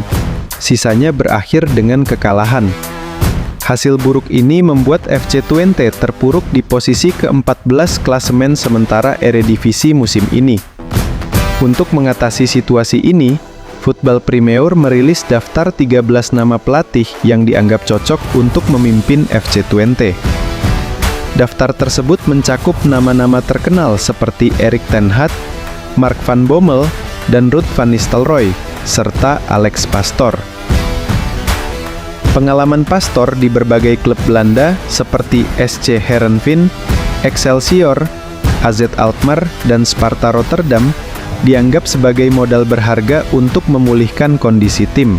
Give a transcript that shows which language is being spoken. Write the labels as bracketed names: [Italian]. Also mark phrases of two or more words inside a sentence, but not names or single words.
[Indonesian] Sisanya berakhir dengan kekalahan. Hasil buruk ini membuat FC Twente terpuruk di posisi ke-14 klasemen sementara Eredivisie musim ini. Untuk mengatasi situasi ini, Voetbal Primeur merilis daftar 13 nama pelatih yang dianggap cocok untuk memimpin FC Twente. Daftar tersebut mencakup nama-nama terkenal seperti Erik ten Hag, Mark van Bommel, dan Ruud van Nistelrooy, serta Alex Pastoor. Pengalaman Pastoor di berbagai klub Belanda seperti SC Heerenveen, Excelsior, AZ Alkmaar, dan Sparta Rotterdam dianggap sebagai modal berharga untuk memulihkan kondisi tim.